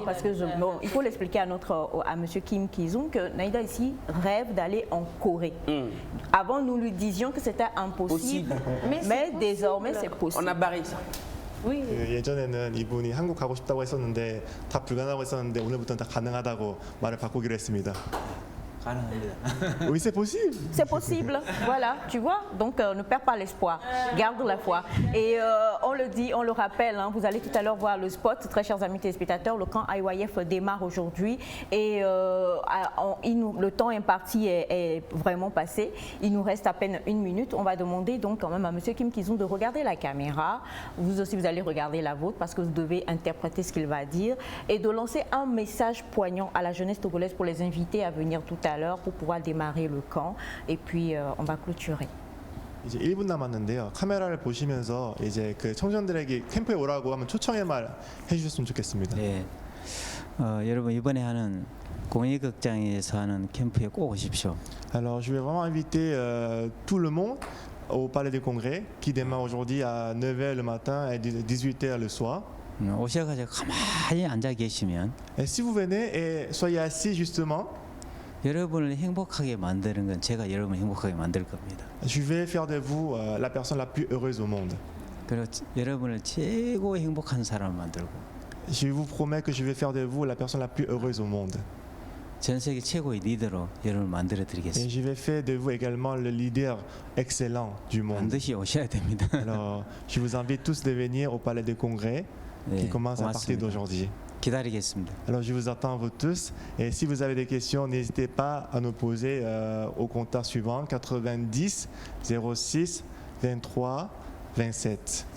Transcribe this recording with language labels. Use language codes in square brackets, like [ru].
[fr] Parce que il faut l'expliquer à Monsieur Kim Ki-sung que Naïda ici rêve d'aller en Corée. Avant, nous lui disions que c'était impossible, mais désormais c'est possible. On a barré ça. Oui. [ko] 예전에는 이분이 한국 가고 싶다고 했었는데 다 불가능하고 했었는데 오늘부터는 다 가능하다고 말을 바꾸기로 했습니다. [fr] Oui, c'est possible. C'est possible, voilà, tu vois. Donc, ne perds pas l'espoir, garde la foi. Et on le dit, on le rappelle, hein, vous allez tout à l'heure voir le spot, très chers amis téléspectateurs, le camp IYF démarre aujourd'hui et le temps imparti est vraiment passé. Il nous reste à peine 1 minute. On va demander donc quand même à Monsieur Kim Ki-sung de regarder la caméra. Vous aussi, vous allez regarder la vôtre parce que vous devez interpréter ce qu'il va dire et de lancer un message poignant à la jeunesse togolaise pour les inviter à venir tout à l'heure pour pouvoir démarrer le camp et puis on va clôturer. [ko] 이제 1분 남았는데요. 카메라를 보시면서 이제 그 청년들에게 캠프에 오라고 하면 초청의 말 해주셨으면 좋겠습니다. 네. 여러분 이번에 하는 공익극장에서 하는 캠프에 꼭 오십시오. [fr] Alors je vais vraiment inviter tout le monde au Palais des Congrès qui démarre aujourd'hui à 9h le matin et 18h le soir. [ko] 오셔가지고 가만히 앉아 계시면 [fr] Et si vous venez et soyez assis justement. [ko] 여러분을 행복하게 만드는 건 제가 여러분을 행복하게 만들 겁니다. [fr] Je vais faire de vous la personne la plus heureuse au monde. [ko] 그리고 여러분을 최고 행복한 사람을 만들고. [fr] Je vous promets que je vais faire de vous la personne la plus heureuse au monde. [ko] 전 세계 최고의 리더로 여러분을 만들어 드리겠습니다. [fr] Et je vais faire de vous également le leader excellent du monde. [ko] 반드시 오셔야 됩니다. [fr] Alors, je vous invite tous de venir au Palais des Congrès qui commence à partir d'aujourd'hui. [ko] 기다리겠습니다. [fr] Alors je vous attends vous tous et si vous avez des questions n'hésitez pas à nous poser au compteur suivant 90 06 23 27.